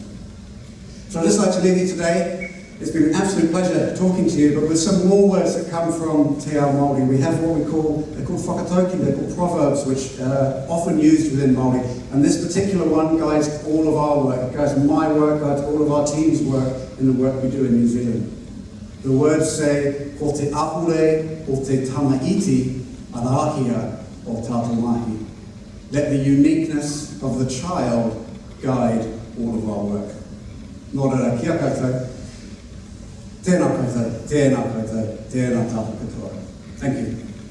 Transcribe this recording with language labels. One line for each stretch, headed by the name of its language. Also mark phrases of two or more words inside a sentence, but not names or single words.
English: So I'd just like to leave you today. It's been an absolute pleasure talking to you, but with some more words that come from
Māori: Te Ao Māori.
English: We have what they're called whakatauki, they're called proverbs, which are often used within Māori. And this particular one guides all of our work, guides my work, guides all of our team's work in the work we do in New Zealand. The words say,
Māori: ko te apure o te tamaiti arahia o tātou mahi.
English: Let the uniqueness of the child guide all of our work.
Māori: Nō reira, kia koutou. Tēnā koutou, tēnā koutou, tēnā tātou katoa.
English: Thank you.